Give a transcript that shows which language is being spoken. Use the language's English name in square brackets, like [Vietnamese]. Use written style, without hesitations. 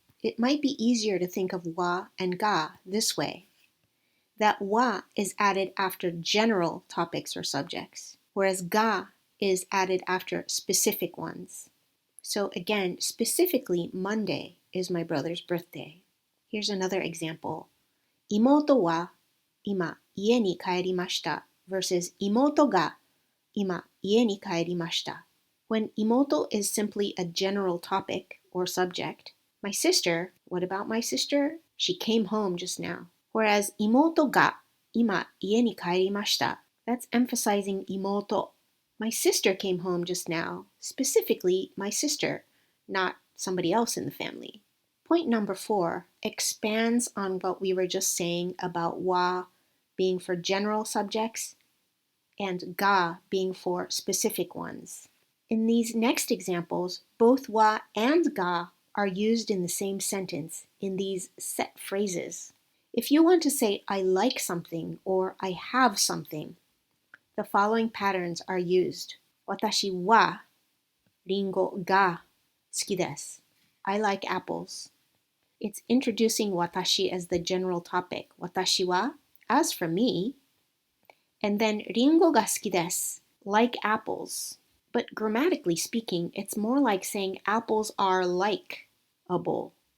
[English] It might be easier to think of wa and ga this way, that wa is added after general topics or subjects, whereas ga is added after specific ones. So again, specifically, Monday is my brother's birthday. Here's another example. [Japanese] 妹は今家に帰りました [English] versus [Japanese] 妹が今家に帰りました. [English] When 妹 is simply a general topic or subject, my sister, what about my sister? She came home just now. Whereas [Japanese] 妹が今家に帰りました, [English] that's emphasizing 妹. My sister came home just now, specifically my sister, not somebody else in the family. Point number 4 expands on what we were just saying about wa being for general subjects and ga being for specific ones. In these next examples, both wa and ga are used in the same sentence in these set phrases. If you want to say I like something or I have something, the following patterns are used. [Japanese] 私はリンゴが好きです. [English] I like apples. It's introducing watashi as the general topic. [Japanese] 私は, [English] as for me, and then [Japanese] リンゴが好きです [English] like apples. But grammatically speaking, it's more like saying apples are like-able.